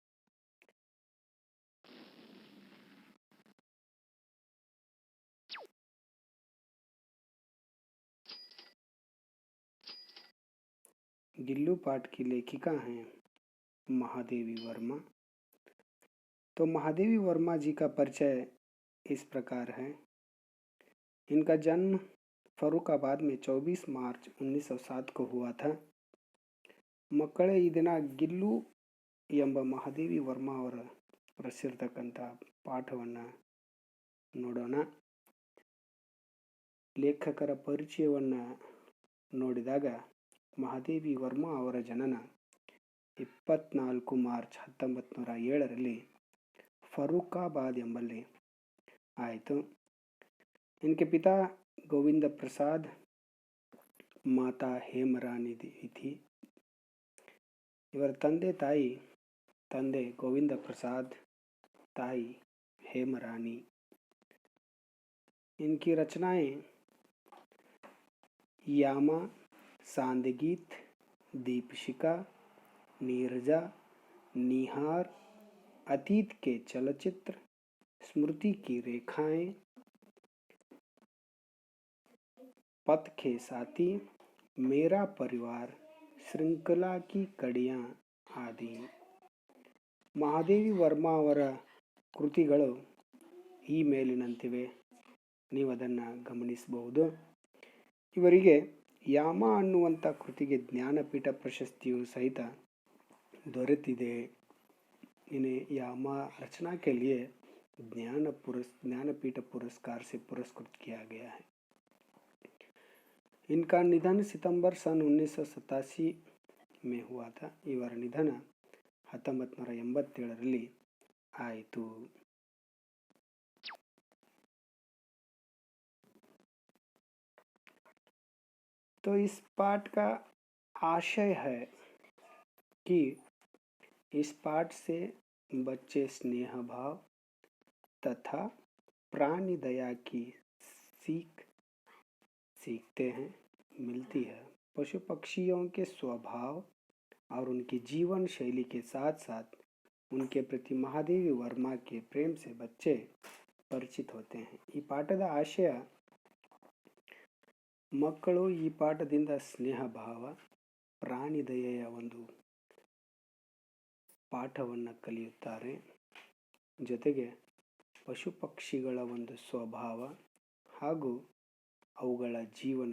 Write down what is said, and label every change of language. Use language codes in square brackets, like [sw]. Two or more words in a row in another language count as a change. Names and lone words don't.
[hi] गिल्लू पाठ की लेखिका हैं महादेवी वर्मा। तो महादेवी वर्मा जी का परिचय इस प्रकार है। इनका जन्म फर्रुखाबाद में 24 मार्च 1907 को हुआ था। [kn] ಮಕ್ಕಳೇ ಈ ದಿನ ಗಿಲ್ಲು ಎಂಬ ಮಹಾದೇವಿ ವರ್ಮಾ ಅವರ ರಚಿಸಿರ್ತಕ್ಕಂಥ ಪಾಠವನ್ನು ನೋಡೋಣ. ಲೇಖಕರ ಪರಿಚಯವನ್ನು ನೋಡಿದಾಗ ಮಹಾದೇವಿ ವರ್ಮಾ ಅವರ ಜನನ 24 ಮಾರ್ಚ್ 1907ರಲ್ಲಿ फर्रुखाबाद ಎಂಬಲ್ಲಿ ಆಯಿತು. [hi] इनके पिता गोविंद प्रसाद, माता हेमरानी थी. [kn] ಇವರ ತಂದೆ ಗೋವಿಂದ ಪ್ರಸಾದ್, [hi] ताई हेमरानी. इनकी रचनाएं यामा, सांदगीत, दीपशिखा, नीरजा, निहार, अतीत के चलचित्र, स्मृति की रेखाएं, पथ के साथी, मेरा परिवार, श्रृंखला की कड़ियाँ आदि. [kn] ಮಹಾದೇವಿ ವರ್ಮಾ ಅವರ ಕೃತಿಗಳು ಈ ಮೇಲಿನಂತಿವೆ. ನೀವು ಅದನ್ನು ಗಮನಿಸಬಹುದು. ಇವರಿಗೆ ಯಾಮ ಅನ್ನುವಂಥ ಕೃತಿಗೆ ಜ್ಞಾನಪೀಠ ಪ್ರಶಸ್ತಿಯು ಸಹಿತ ದೊರೆತಿದೆ. [hi] इन्हें यामा रचना के लिए ज्ञानपीठ पुरस्कार से पुरस्कृत किया गया है. इनका निधन सितंबर सन 1987 में हुआ था. [kn] ಇವರ ನಿಧನ 1987ರಲ್ಲಿ ಆಯಿತು. [hi] तो इस पाठ का आशय है कि इस पाठ से बच्चे स्नेह भाव तथा प्राणी दया की सीखते हैं, मिलती है. पशु पक्षियों के स्वभाव और उनकी जीवन शैली के साथ साथ उनके प्रति महादेवी वर्मा के प्रेम से बच्चे ಪರಿಚಿತ होते हैं. [kn] ಈ ಪಾಠದ ಆಶಯ ಮಕ್ಕಳು ಈ ಪಾಠದಿಂದ ಸ್ನೇಹ ಭಾವ, ಪ್ರಾಣಿ ದಯೆಯ ಒಂದು ಪಾಠವನ್ನು ಕಲಿಯುತ್ತಾರೆ. ಜೊತೆಗೆ ಪಶು ಪಕ್ಷಿಗಳ ಒಂದು ಸ್ವಭಾವ ಹಾಗೂ ಅವುಗಳ ಜೀವನ